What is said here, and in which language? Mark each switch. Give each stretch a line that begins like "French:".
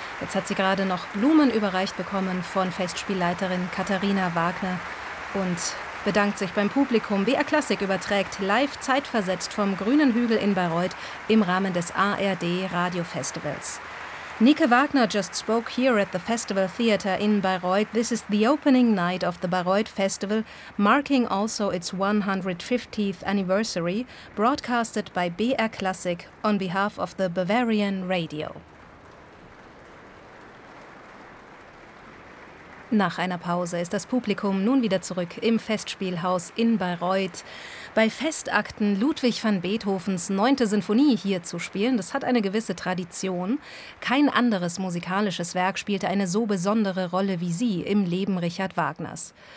German: Jetzt hat sie gerade noch Blumen überreicht bekommen von Festspielleiterin Katharina Wagner und bedankt sich beim Publikum. BR Klassik überträgt live zeitversetzt vom Grünen Hügel in Bayreuth im Rahmen des ARD Radio Festivals.
English: Nike Wagner just spoke here at the Festival Theater in Bayreuth. This is the opening night of the Bayreuth Festival, marking also its 150th anniversary, broadcasted by BR Klassik on behalf of the Bavarian Radio.
German: Nach einer Pause ist das Publikum nun wieder zurück im Festspielhaus in Bayreuth. Bei Festakten Ludwig van Beethovens 9. Sinfonie hier zu spielen, das hat eine gewisse Tradition. Kein anderes musikalisches Werk spielte eine so besondere Rolle wie sie im Leben Richard Wagners.